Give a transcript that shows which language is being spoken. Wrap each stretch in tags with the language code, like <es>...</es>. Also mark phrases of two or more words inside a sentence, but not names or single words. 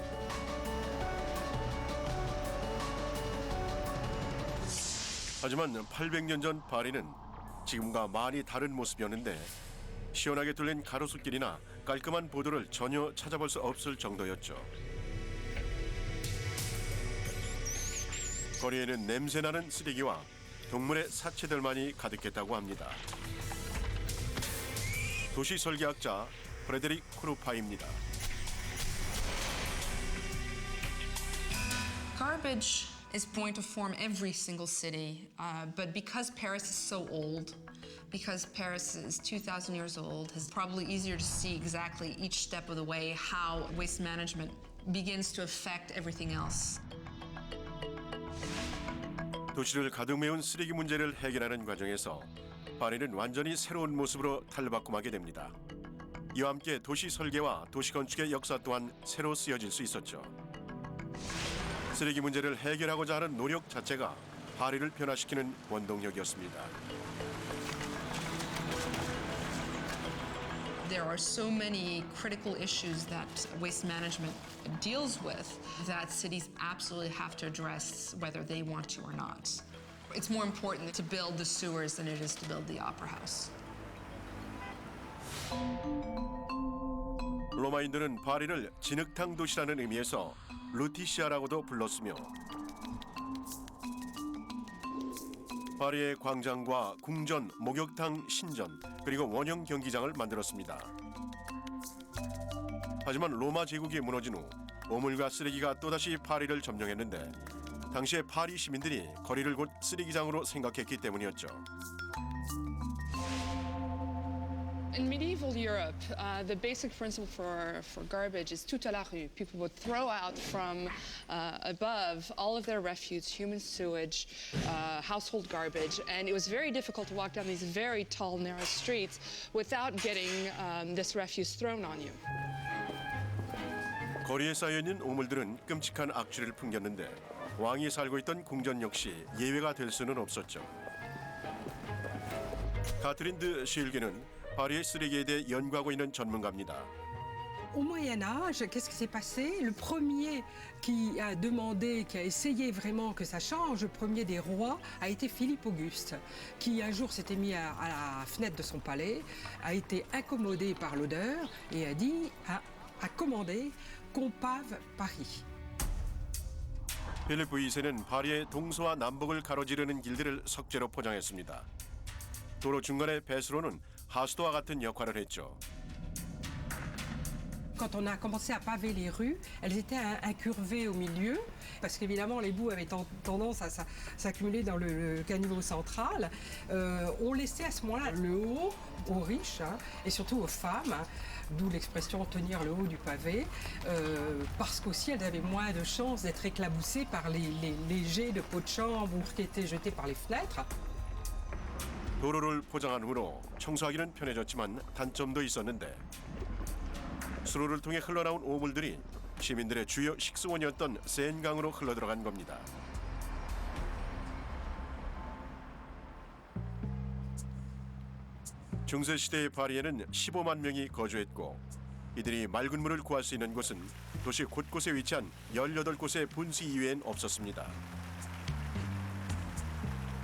<ko>하지만 800년 전 파리는 지금과 많이 다른 모습이었는데 시원하게 뚫린 가로수길이나 깔끔한 보도를 전혀 찾아볼 수 없을 정도였죠. 거리에는 냄새나는 쓰레기와 동물의 사체들만이 가득했다고 합니다. 도시 설계학자 프레데릭 크루파입니다.</ko> <en>Garbage is going to form every single city, but because Paris is so old, because Paris is 2,000 years old, it's probably easier to see exactly each step of the way how waste management begins to affect everything else.</en> <ko>도시를 가득 메운 쓰레기 문제를 해결하는 과정에서 파리는 완전히 새로운 모습으로 탈바꿈하게 됩니다. 이와 함께 도시 설계와 도시 건축의 역사 또한 새로 쓰여질 수 있었죠. 쓰레기 문제를 해결하고자 하는 노력 자체가 파리를 변화시키는 원동력이었습니다.</ko> <en>There are so many critical issues that waste management deals with that cities absolutely have to address whether they want to or not. It's more important to build the sewers than it is to build the opera house.</en> <ko>로마인들은 파리를 진흙탕 도시라는 의미에서 루티시아라고도 불렀으며 파리의 광장과 궁전, 목욕탕, 신전, 그리고 원형 경기장을 만들었습니다. 하지만 로마 제국이 무너진 후 오물과 쓰레기가 또다시 파리를 점령했는데 당시의 파리 시민들이 거리를 곧 쓰레기장으로 생각했기 때문이었죠.</ko> <en>In medieval Europe, the basic principle for garbage is</en> <fr>tout à la rue.</fr> <en>People would throw out from above all of their refuse, human sewage, household garbage, and it was very difficult to walk down these very tall, narrow streets without getting this refuse thrown on you.</en> <ko>거리에 쌓여있는 오물들은 끔찍한 악취를 풍겼는데 왕이 살고 있던 궁전 역시 예외가 될 수는 없었죠. 카트린 드 쉴게는 파리의 쓰레기에 대해 연구하고 있는 전문가입니다.</ko> <fr>Au Moyen Âge, qu'est-ce qui s'est passé? Le premier qui a demandé, qui a essayé vraiment que ça change, le premier des rois, a été Philippe Auguste, qui un jour s'était mis à la fenêtre de son palais, a été incommodé par l'odeur et a commandé qu'on pave Paris.</fr> <ko>필리프 2세는 파리의 동서와 남북을 가로지르는 길들을 석재로 포장했습니다. 도로 중간의 배수로는 하수도와 같은 역할을 했죠.</ko> <fr>Quand on a commencé à paver les rues, elles étaient incurvées au milieu, parce qu'évidemment les boues avaient tendance à s'accumuler dans le caniveau central. On laissait à ce moment-là le haut aux riches et surtout aux femmes, d'où l'expression tenir le haut du pavé, parce qu'aussi elles avaient moins de chances d'être éclaboussées par les jets de pots de chambre ou qui étaient jetés par les fenêtres.</fr> <ko>도로를 포장한 후로 청소하기는 편해졌지만 단점도 있었는데 수로를 통해 흘러나온 오물들이 시민들의 주요 식수원이었던 센강으로 흘러들어간 겁니다. 중세시대의 파리에는 15만 명이 거주했고 이들이 맑은 물을 구할 수 있는 곳은 도시 곳곳에 위치한 18곳의 분수 이외엔 없었습니다.</ko>